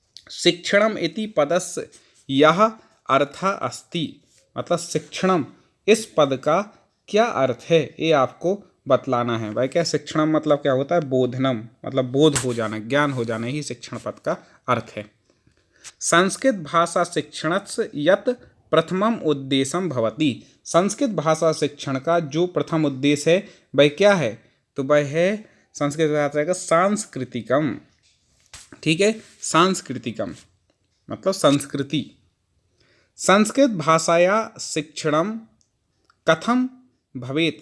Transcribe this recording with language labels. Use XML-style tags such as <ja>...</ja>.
<sa>शिक्षणम इति पदस्य यह अर्थ अस्ति।</sa> <hi>मतलब शिक्षणम इस पद का क्या अर्थ है ये आपको बतलाना है। भाई क्या शिक्षणम मतलब क्या होता है? बोधनम, मतलब बोध हो जाना, ज्ञान हो जाना ही शिक्षण पद का अर्थ है।</hi> <sa>संस्कृत भाषा शिक्षणस्य यत् प्रथमम उद्देश्यम भवति।</sa> <hi>संस्कृत भाषा शिक्षण का जो प्रथम उद्देश्य है वह क्या है? तो वह है संस्कृत भाषा का सांस्कृतिकम, ठीक है। सांस्कृतिकम मतलब संस्कृति।</hi> <sa>संस्कृत भाषाया शिक्षणम कथम भवेत।</sa>